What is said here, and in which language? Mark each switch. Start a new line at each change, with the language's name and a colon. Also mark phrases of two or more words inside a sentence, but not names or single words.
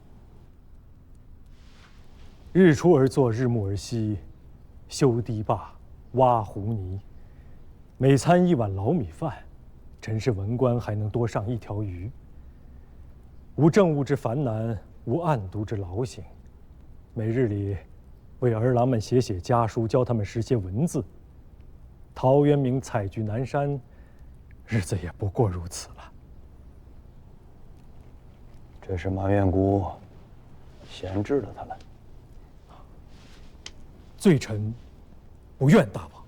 Chinese: 日出而作，日暮而息，修堤壩，挖湖泥，每餐1碗老米飯，臣是文官還能多上1條魚。無政務之煩難，無案牘之勞形，每日裡為兒郎們寫家書，教他們識些文字。陶淵明採菊南山，日子也不過如此了。這是馬院姑閒置了他們。罪臣不怨大王。